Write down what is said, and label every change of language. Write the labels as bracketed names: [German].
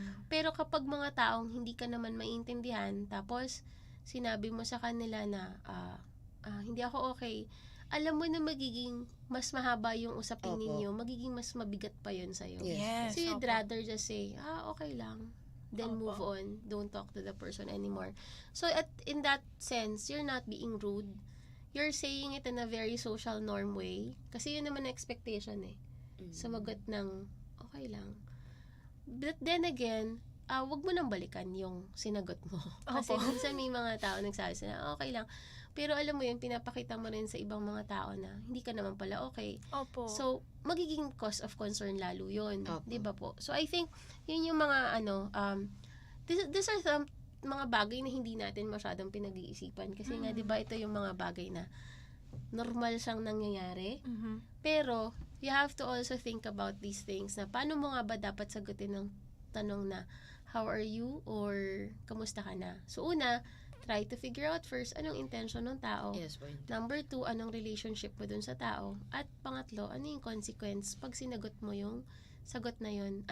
[Filipino] Pero kapag mga taong hindi ka naman maintindihan, tapos sinabi mo sa kanila na hindi ako okay, alam mo na magiging mas mahaba yung usapin Opo. ninyo, magiging mas mabigat pa yun sa'yo. [English] Yes. Yes, So you'd [Filipino] opo. [English] rather just say, okay lang. Then move on. Don't talk to the person anymore. So in that sense, you're not being rude. You're saying it in a very social norm way. [Filipino] Kasi yun naman ang expectation Sumagot ng, okay lang. [English] But then again, [Filipino] wag mo nang balikan yung sinagot mo. Kasi Opo. minsan may mga tao nagsabi sila, okay lang. Pero alam mo yun, pinapakita mo rin sa ibang mga tao na hindi ka naman pala okay. Opo. [English] So, [Filipino] magiging [English] cause of concern [Filipino] lalo yun. Opo. Di ba po? [English] So, I think, [Filipino] yun yung mga, [English] these are some [Filipino] mga bagay na hindi natin masyadong pinag-iisipan. Kasi nga, di ba, ito yung mga bagay na normal siyang nangyayari. [English] Pero, you have to also think about these things [Filipino] na paano mo nga ba dapat sagutin ng tanong na, [English] how are you? Or, [Filipino] kamusta ka na? [English] So, una, try to figure out first, anong intention ng tao. Yes po. [Filipino] Number 2, anong relationship mo dun sa tao. At pangatlo, ano yung consequence pag sinagot mo yung sagot na yun?